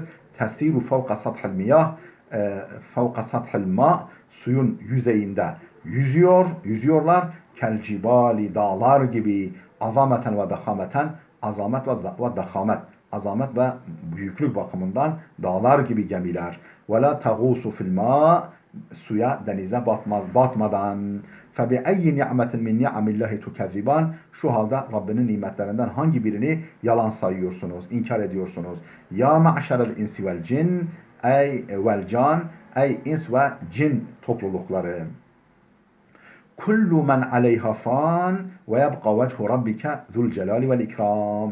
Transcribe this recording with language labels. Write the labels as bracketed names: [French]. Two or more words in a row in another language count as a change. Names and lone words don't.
[Arabic] تسير فوق سطح المياه فوق سطح الماء [Turkish] suyun yüzeyinde yüzüyorlar. [Arabic] كالجبال [Turkish] dağlar gibi [Arabic] عظمةً وضخامةً [Turkish] azamet ve dahamet azamet ve büyüklük bakımından dağlar gibi gemiler. [Arabic] ولا تغوص في الماء [Turkish] suya denize batmadan [Arabic] فَبِأَيِّ نِعْمَةٍ مِنْ نِعَمِ اللّٰهِ تُكَذِّبَانِ [Turkish] Şu halde Rabbinin nimetlerinden hangi birini yalan sayıyorsunuz, inkar ediyorsunuz? [Arabic] يا معشر الإنس والجن [Turkish] ey vel can ey ins ve cin toplulukları. [Arabic] كل من عليها فان ويبقى وجه ربك ذو الجلال والإكرام.